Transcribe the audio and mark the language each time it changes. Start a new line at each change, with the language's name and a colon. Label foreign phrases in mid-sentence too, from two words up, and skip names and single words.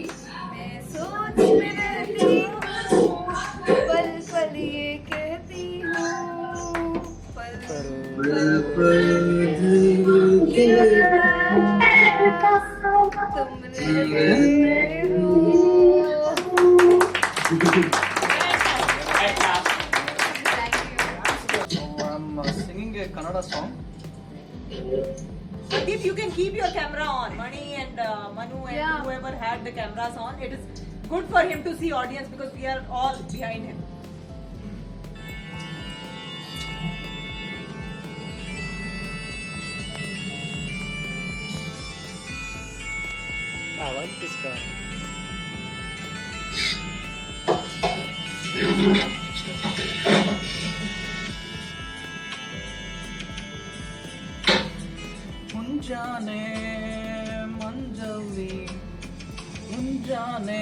Hindi: मैं सोच में रहती हूँ पल पल ये कहती हूँ पल पल तुम रहते हो।
English: I'm singing a Kannada song. If you can keep your camera on, Mani and Manu and Yeah. whoever had the cameras on, it is good for him to see audience because we are all behind him.
Hindi: आवाज किसका?
Kannada: ಮುಂಜಾನೆ ಮಂಜಲ್ಲಿ ಮುಂಜಾನೆ